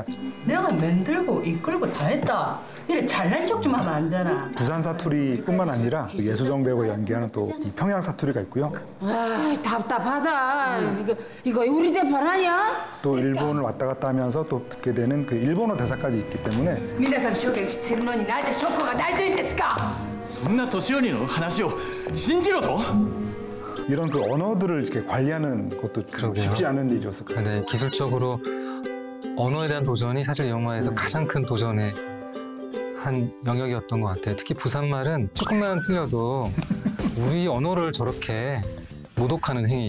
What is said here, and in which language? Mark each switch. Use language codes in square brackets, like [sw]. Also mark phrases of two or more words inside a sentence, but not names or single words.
[ko] 내가 만들고 이끌고 다 했다. 이래 잘난 척 좀 하면 안 되나? 부산 사투리뿐만 아니라 예수정 배우가 연기하는 또 이 평양 사투리가 있고요. 아, 답답하다. 이거 우리 재판 아니야? 또 일본을 왔다 갔다 하면서 또 듣게 되는 그 일본어 대사까지 있기 때문에 [ja] 皆さん証言してるのになぜショックがないというんですか? そんな年寄りの話を信じろと? [ko] 이런 그 언어들을 이렇게 관리하는 것도 그러게요. 쉽지 않은 일이었을 거예요. 네, 기술적으로 언어에 대한 도전이 사실 영화에서 가장 큰 도전의 한 영역이었던 것 같아요. 특히 부산말은 조금만 틀려도 우리 언어를 저렇게 모독하는 행위.